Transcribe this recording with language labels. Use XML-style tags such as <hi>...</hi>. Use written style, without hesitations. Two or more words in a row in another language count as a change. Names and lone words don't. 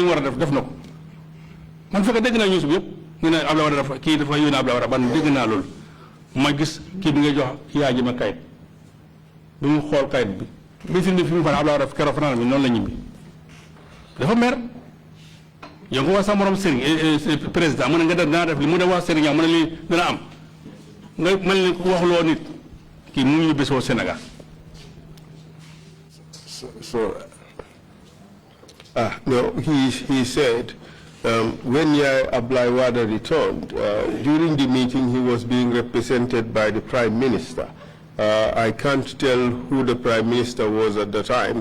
<wo>mu war a def na ko man fekk dégg naa news bi yëpp ñu ne Ablaye Wade dafa kii dafa yónnee Ablaye Wade ban dégg naa loolu ma gis kii bi ngay jox yaa jëm ak kayit bi mu xool kayit bi meeting bi fi mu fan Ablaye Wade keroog fanaan bi noonu la ñibbi dafa mer yow nga wax sa morom Serigne président mu ne nga def li mu ne wax Serigne mu ne lii dina am nga mel ni ku waxuloo nit kii mu ngi ñibbi soo Sénégal.</wo> <en>No, he said when Ablaye Wade returned, during the meeting he was being represented by the Prime Minister. I can't tell who the Prime Minister was at the time.</en>